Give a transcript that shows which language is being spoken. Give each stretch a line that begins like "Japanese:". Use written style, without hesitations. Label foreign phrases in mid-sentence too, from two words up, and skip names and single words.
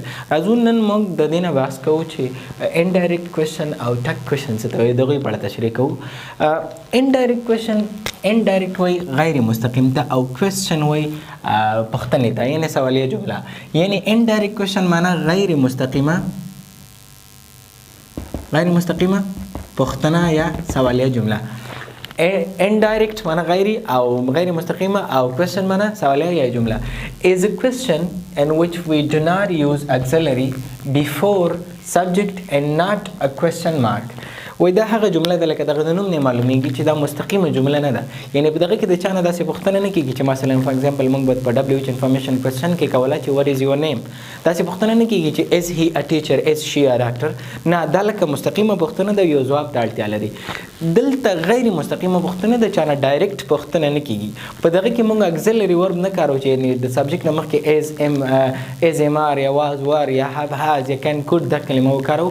Pashto: راځو نن موږ د دې نه بحث کوو چې
English: indirect question
Pashto: او
English: tag question
Pashto: څه ته وایي، د هغوی په اړه تشریح کوو.
English: indirect question
Pashto: انډایرکټ وایي غیر مستقیم ته، او کوېسچن وایي پوښتنې ته، یعنې سوالیه جمله. یعنې
English: indirect question
Pashto: معنا غیر مستقیمه پوښتنه یا سوالیه جمله.
English: indirect
Pashto: معنا غیری او غیر مستقیمه، او question معنا سوالیه یا جمله
English: is a question in which we do not use auxiliary before subject and not a question mark.
Pashto: وای دا هغه جمله ده لکه دغه د نوم نه معلومیږي چې دا مستقیمه جمله نه ده، یعنی په دغه کې د چا نه داسې پوښتنه نه کېږي چې مثلا
English: for example
Pashto: موږ به په
English: WH information question
Pashto: کې کوله چې
English: what is your name,
Pashto: داسې پوښتنه نه کېږي چې
English: is he a teacher, is she a doctor.
Pashto: نه، دا لکه مستقیمه پوښتنه ده، یو ځواب ته اړتیا لري. دلته غیر مستقیمه پوښتنه ده، چا نه ډایرکټ پوښتنه نه کېږي. په دغه کې موږ
English: auxiliary verb
Pashto: نه کارو چې یعنې د سبجیکټ نه مخکې
English: is am are
Pashto: یا
English: was were
Pashto: یا
English: have has
Pashto: یا
English: can could
Pashto: دا کلمه وکارو.